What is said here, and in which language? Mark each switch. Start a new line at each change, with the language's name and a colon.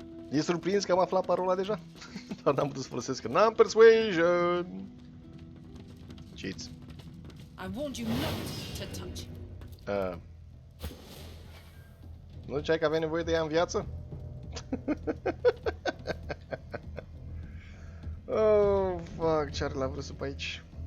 Romanian: E surprins că am aflat parola deja? Dar n-am putut să folosesc, că n-am persuasion!
English: Cheats. I warned you not to touch.
Romanian: Nu ziceai că aveai nevoie de ea în viață? Oh, fuck, ce are Lavrsss-ul pe aici?